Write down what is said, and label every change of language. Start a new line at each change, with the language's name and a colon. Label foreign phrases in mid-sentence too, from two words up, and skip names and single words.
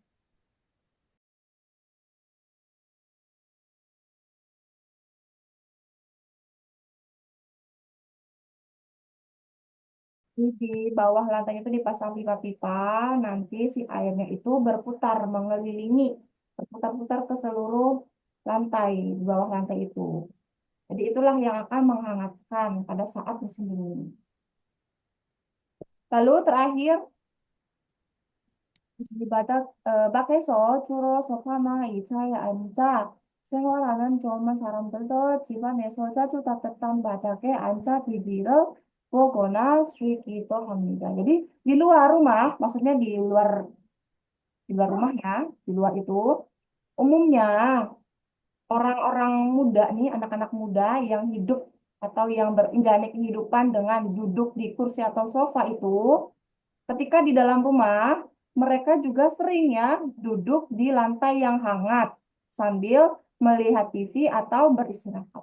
Indonesian: Di bawah lantai itu dipasang pipa-pipa, nanti si airnya itu berputar mengelilingi, berputar-putar ke seluruh lantai di bawah lantai itu. Jadi itulah yang akan menghangatkan pada saat musim dingin. Lalu terakhir
Korean: 이 밖에서 주로 소파나 의자에 앉아 생활하는 젊은 사람들도 집안에서 자주 따뜻한 바닥에 앉아 TV를 보거나 쉬기도 합니다.
Indonesian: Jadi di luar rumah, maksudnya di luar rumah ya, di luar itu umumnya orang-orang muda nih, anak-anak muda yang hidup atau yang menjalani kehidupan dengan duduk di kursi atau sofa itu ketika di dalam rumah, mereka juga sering ya duduk di lantai yang hangat sambil melihat TV atau beristirahat.